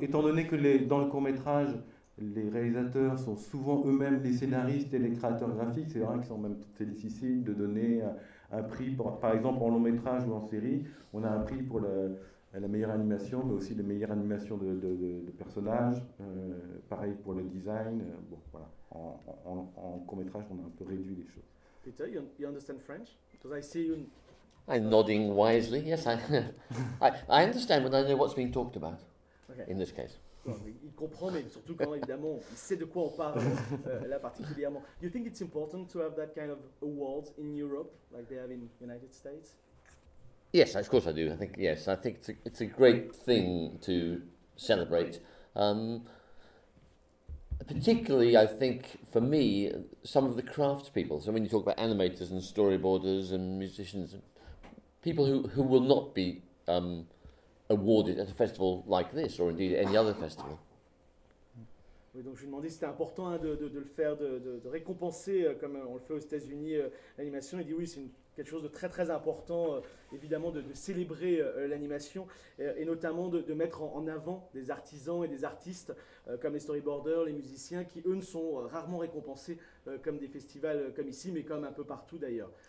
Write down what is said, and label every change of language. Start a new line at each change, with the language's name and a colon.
French: Étant donné que dans le court-métrage, les réalisateurs sont souvent eux-mêmes les scénaristes et les créateurs graphiques, c'est vrai que c'est difficile de donner un prix, par exemple en long-métrage ou en série, on a un prix pour la meilleure animation, mais aussi la meilleure animation de personnages, pareil pour le design, bon, voilà. En court-métrage, on a un peu réduit les choses.
English: Peter, you understand French? Because I see you... I'm nodding wisely. Yes, I understand, but I know what's being talked about okay. in this case.
French: Il comprend, mais surtout quand évidemment, il sait de quoi on parle là particulièrement.
English: Do you think it's important to have that kind of awards in Europe, like they have in United States? Yes, of course I do. I think yes, I think it's a great thing to celebrate. Particularly, I think for me, some of the craftspeople. So when you talk about animators and storyboarders and musicians, people who will not be awarded at a festival like this, or indeed any other festival.
French: Oui, donc je me demandais si c'était important hein, de le faire, de récompenser comme on le fait aux États-Unis l'animation. Il dit oui, c'est quelque chose de très très important, évidemment, de célébrer l'animation et notamment de mettre en avant des artisans et des artistes comme les storyboarders, les musiciens, qui eux ne sont rarement récompensés comme des festivals comme ici, mais comme un peu partout d'ailleurs.